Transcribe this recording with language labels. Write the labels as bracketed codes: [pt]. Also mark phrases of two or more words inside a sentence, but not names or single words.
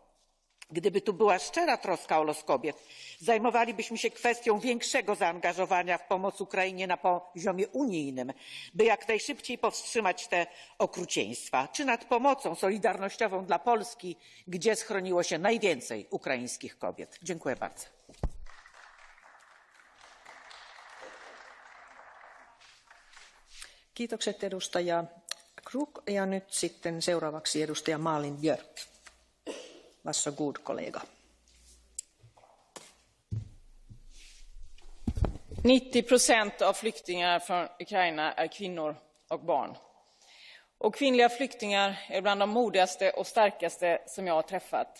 [pl] Gdyby tu była szczera troska o los kobiet, zajmowalibyśmy się kwestią większego zaangażowania w pomoc Ukrainie na poziomie unijnym, by jak najszybciej powstrzymać te okrucieństwa, czy nad pomocą solidarnościową dla Polski, gdzie schroniło się najwięcej ukraińskich kobiet. Dziękuję bardzo. [fi] Kiitokset edustaja Kruk, ja nyt sitten seuraavaksi edustaja Malin Björk. [sv] Varsågod kollega. 90% av flyktingar från Ukraina är kvinnor och barn. Och kvinnliga flyktingar är bland de modigaste och starkaste som jag har träffat.